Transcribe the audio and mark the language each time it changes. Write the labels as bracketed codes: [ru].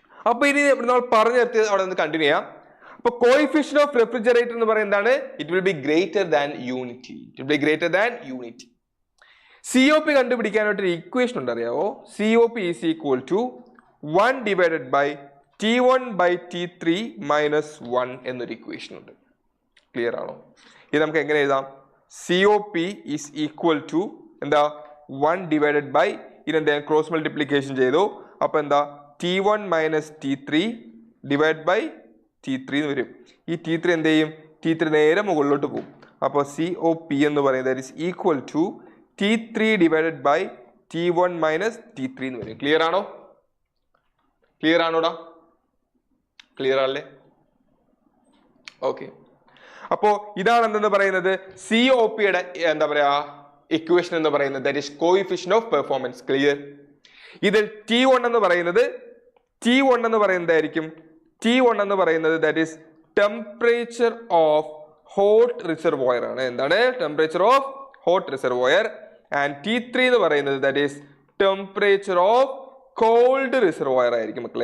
[ml] അപ്പൊ ഇനി നമ്മൾ പറഞ്ഞു നിർത്തിയത് അവിടെ നിന്ന് കണ്ടിന്യൂ ചെയ്യാം. അപ്പൊ കോഎഫിഷ്യന്റ് ഓഫ് റെഫ്രിജറേറ്റർ എന്ന് പറയുന്നത് എന്താണ്? [en] It will be greater than unity. It will be greater than unity. [ml] COP കണ്ടുപിടിക്കാനായിട്ട് ഒരു ഇക്വേഷൻ ഉണ്ട്, അറിയാവോ? COP [en] is equal to 1 divided by T1 by T3 minus 1 [ml] എന്നൊരു ഇക്വേഷൻ ഉണ്ട്. ക്ലിയർ ആണോ? ഇത് നമുക്ക് എങ്ങനെ എഴുതാം? [en] COP is equal to [ml] എന്താ [en] 1 divided by [ml] ഇതെന്താ ക്രോസ് മൾട്ടിപ്ലിക്കേഷൻ ചെയ്തു. അപ്പൊ എന്താ T1 minus T3 divided by T3 എന്ന് വരും. ഈ T3 എന്ത് ചെയ്യും? T3 നേരെ മുകളിലോട്ട് പോകും. അപ്പോൾ COP എന്ന് പറയുന്നത് [en] that is equal to T3 divided by T1 minus T3 [ml] എന്ന് വരും. ക്ലിയർ ആണോ? ക്ലിയർ ആണോടാ? ക്ലിയർ ആണല്ലേ? ഓക്കെ. അപ്പോ ഇതാണ് എന്തെന്ന് പറയുന്നത് COPയുടെ എന്താ പറയാ ഇക്വേഷൻ എന്ന് പറയുന്നത് [en] that is coefficient of performance. [ml] Clear? ഇതിൽ T1 എന്ന് പറയുന്നത് എന്തായിരിക്കും? [en] T1 [ml] എന്ന് പറയുന്നത് [en] that is temperature of hot reservoir [ml] ആണ്. എന്താണ്? [en] temperature of hot reservoir. and T3 [ml] എന്ന് പറയുന്നത് [en] that is temperature of cold reservoir [ml] ആയിരിക്കും മക്കളെ.